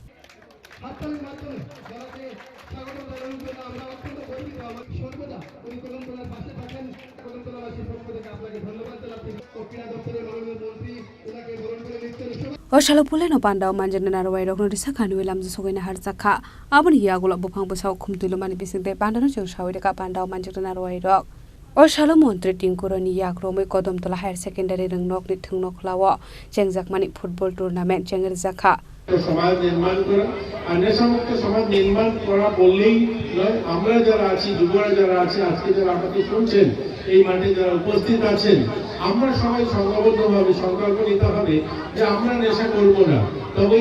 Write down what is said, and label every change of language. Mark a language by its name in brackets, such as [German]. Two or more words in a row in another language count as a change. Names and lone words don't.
[Kok Borok] Oshalo Puleno Pandao Manjana Rawai Rogno Disakanu Lam Sogina Harzaka Abon Yagula Bupang Busau Kumtulumani Bising de Pandano Shawika Pandao Manjana Rawai Rog Oshalo Montri Tingkuruni Yagromi Kodamtola Higher Secondary Ringnok ni Thungnoklau Chengzak Mani [English] Football Tournament [Kok Borok] Chenge Rizakha [Bangla] সমাজ নির্মাণ করা আর নেশামুক্ত সমাজ নির্মাণ করা বললেই নয় আমরা যারা আছি যুবরা যারা আছে আজকে যারা আমাকে শুনছেন এই মাঠে যারা উপস্থিত আছেন আমরা সবাই সংঘবদ্ধভাবে সংকল্প নিতে হবে যে আমরা নেশা করব না তবেই